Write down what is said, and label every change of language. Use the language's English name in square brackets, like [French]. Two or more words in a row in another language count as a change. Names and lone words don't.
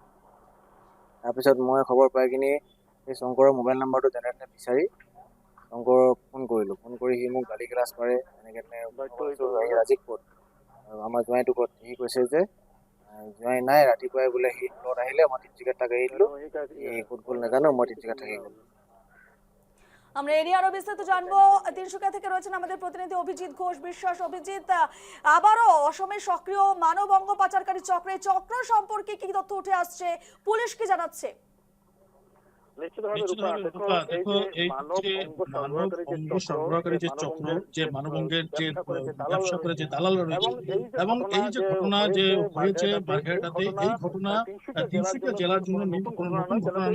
[Assamese] তাৰপিছত মই খবৰ পাই কিনি সেই শংকৰৰ মোবাইল নাম্বাৰটো যেনে তেনে বিচাৰি শংকৰক ফোন কৰিলোঁ। ফোন কৰি সি মোক গালি গালাজ পাৰে, এনেকৈ ৰাজীৱ ক'ত আৰু আমাৰ জোঁৱাইটো ক'ত। সি কৈছে যে জোঁৱাই নাই, ৰাতিপুৱাই বোলে সি লগত আহিলে, মই তিনচুকীয়াত তাক এৰি দিলোঁ, সি ক'ত গ'ল নাজানো, মই তিনচুকীয়াত থাকি গ'ল। [Bangla] আমরা এ নিয়ে আরো বিস্তারিত জানবো। তিনসুকিয়া থেকে রয়েছেন আমাদের প্রতিনিধি অভিজিৎ ঘোষ বিশ্বাস। অভিজিৎ, আবারও অসমে সক্রিয় মানব অঙ্গ পাচারকারী চক্র সম্পর্কে কি তথ্য উঠে আসছে, পুলিশ কি জানাচ্ছে? নিশ্চিতভাবে রূপা, দেখো এই যে মানব অঙ্গ সরবরাহকারী যে চক্র, যে মানব অঙ্গের যে ব্যবসা করে যে দালালরা রয়েছে, এবং এই যে ঘটনা যে হয়েছে বারঘাটাতে, এই ঘটনা তিনসুকিয়া জেলার জন্য কোনো নতুন ঘটনা নয়।